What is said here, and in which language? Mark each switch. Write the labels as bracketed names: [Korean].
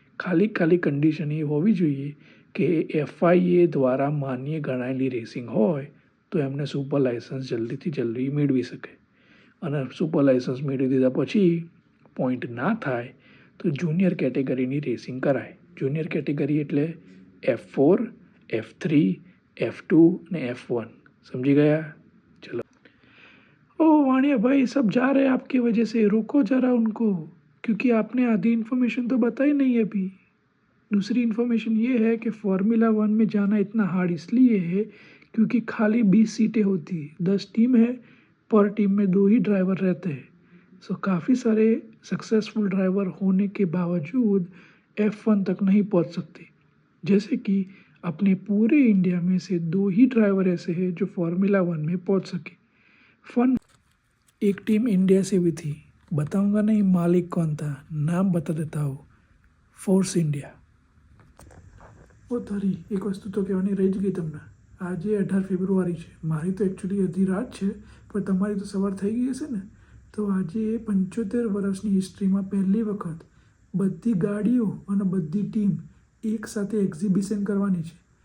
[Gujarati] ખાલી કન્ડિશન એ હોવી જોઈએ કે FIA દ્વારા માન્ય ગણાયેલી રેસિંગ હોય તો એમને સુપર લાઇસન્સ જલ્દીથી જલ્દી મેળવી શકે. અને સુપર લાઇસન્સ મેળવી દીધા પછી પોઈન્ટ ના થાય તો જુનિયર કેટેગરીની રેસિંગ કરાય. જુનિયર કેટેગરી એટલે F4, F3, F2 ને F1. [Hindi] समझी गया. चलो. ओ वाणिया भाई, सब जा रहे हैं आपकी वजह से, रोको जरा उनको, क्योंकि आपने आधी इन्फॉर्मेशन तो बताई नहीं अभी. दूसरी इन्फॉर्मेशन ये है कि फार्मूला 1 में जाना इतना हार्ड इसलिए है क्योंकि खाली 20 सीटें होती है, 10 टीम है, पर टीम में 2 ही ड्राइवर रहते हैं. सो काफ़ी सारे सक्सेसफुल ड्राइवर होने के बावजूद F1 तक नहीं पहुंच सकते. जैसे कि अपने पूरे इंडिया में से 2 ही ड्राइवर ऐसे हैं जो फार्मूला 1 में पहुंच सके. फन, एक टीम इंडिया से भी थी, बताऊंगा नहीं मालिक कौन था, नाम बता देता हूँ, फोर्स इंडिया. [Gujarati] ઓ તારી એક વસ્તુ તો કહેવાની રહી જ ગઈ તમને. આજે 18 ફેબ્રુઆરી છે. મારી તો એકચ્યુઅલી અડધી રાત છે, પણ તમારી તો સવાર થઈ ગઈ હશે ને. તો આજે 75 વર્ષની હિસ્ટ્રીમાં પહેલી વખત બધી ગાડીઓ અને બધી ટીમ એક સાથે એક્ઝિબિશન કરવાની છે.